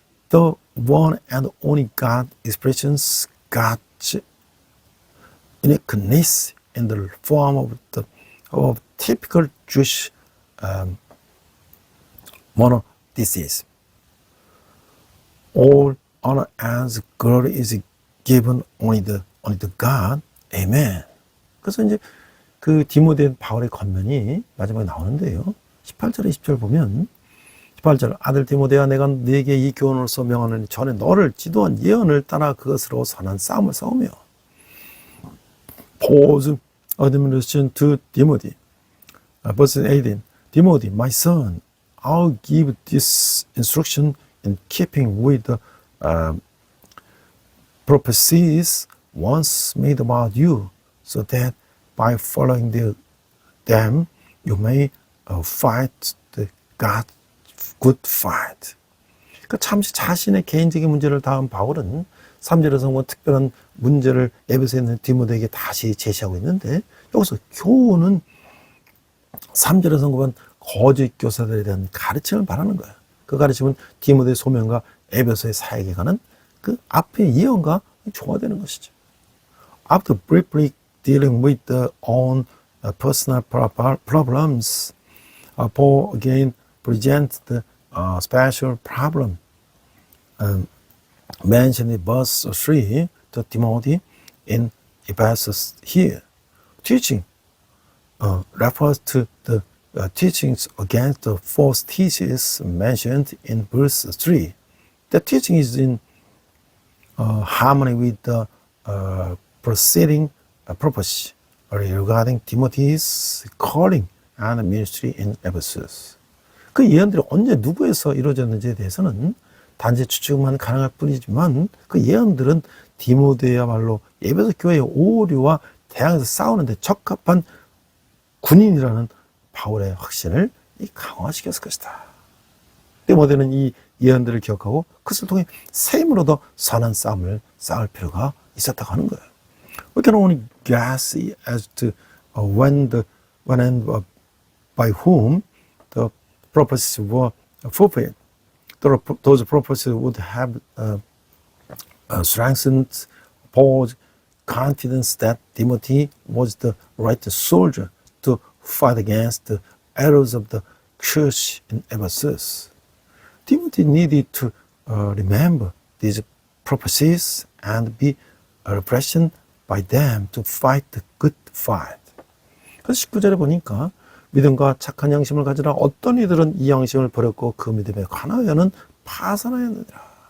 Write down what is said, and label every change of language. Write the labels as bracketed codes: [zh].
[en] The one and only God expresses God's uniqueness in the form of typical Jewish monotheism. All honor and glory is given only the God. Amen. [ko] 그래서 이제 그 디모데 바울의 권면이 마지막에 나오는데요. 18절에 20절 보면 18절 아들 디모데야 내가 네게 이 교훈으로서 명하노니 전에 너를 지도한 예언을 따라 그것으로 선한 싸움을 싸우며 [en] Paul's admonition to Timothy. Verse 18 Timothy, my son, I'll give this instruction in keeping with the prophecies once made about you, so that by following them you may fight the good fight. [ko] 그러니까 잠시 자신의 개인적인 문제를 다한 바울은 3절에서 뭐 특별한 문제를 에베소에 있는 디모데에게 다시 제시하고 있는데 여기서 교훈은 3절에서 보면 거짓 교사들에 대한 가르침을 말하는 거예요. 그 가르침은 디모데 소명과 에베소의 사역에 관한 그 앞의 예언과 조화되는 것이죠. [en] After briefly dealing with their own personal problems, Paul again presents the special problem mentioned in verse 3 to Timothy in Ephesus here. Teaching refers to the teachings against the false teachers mentioned in verse 3. The teaching is in harmony with the preceding prophecy regarding Timothy's calling and ministry in Ephesus. [ko] 그 예언들이 언제 누구에서 이루어졌는지에 대해서는 단지 추측만 가능할 뿐이지만 그 예언들은 디모데야말로 에베소 교회의 오류와 대항해서 싸우는데 적합한 군인이라는 바울의 확신을 강화시켰을 것이다. 디모데는 이 예언들을 기억하고 그것을 통해 새 힘으로 더 선한 싸움을 싸울 필요가 있었다고 하는 거예요. [en] We can only guess as to when and by whom the prophecies were fulfilled. Those prophecies would have strengthened Paul's confidence that Timothy was the right soldier to fight against the errors of the church in Ephesus. Timothy needed to remember these prophecies and be represented by them to fight the good fight. [ko] 그래서 19절에 보니까 믿음과 착한 양심을 가지라 어떤 이들은 이 양심을 버렸고 그 믿음에 관하여는 파산하였느니라.